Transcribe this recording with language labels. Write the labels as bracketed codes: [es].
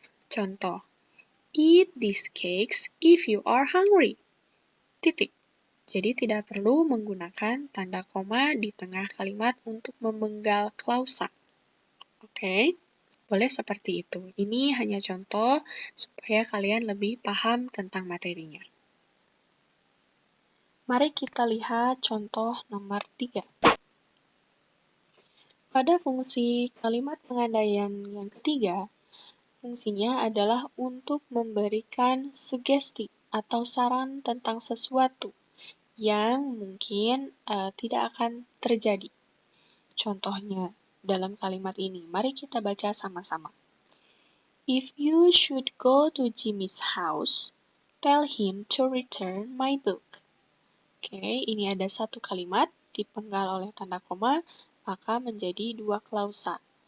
[id] Contoh, [en] eat these cakes if you are hungry. [id] Titik. Jadi tidak perlu menggunakan tanda koma di tengah kalimat untuk memenggal klausa. Oke, boleh seperti itu. Ini hanya contoh supaya kalian lebih paham tentang materinya. Mari kita lihat contoh nomor 3. Pada fungsi kalimat pengandaian yang ketiga, fungsinya adalah untuk memberikan sugesti atau saran tentang sesuatu yang mungkin tidak akan terjadi. Contohnya dalam kalimat ini, mari kita baca sama-sama. [en] If you should go to Jimmy's house, tell him to return my book. [id] Oke, ini ada satu kalimat dipenggal oleh tanda koma, maka menjadi dua klausa.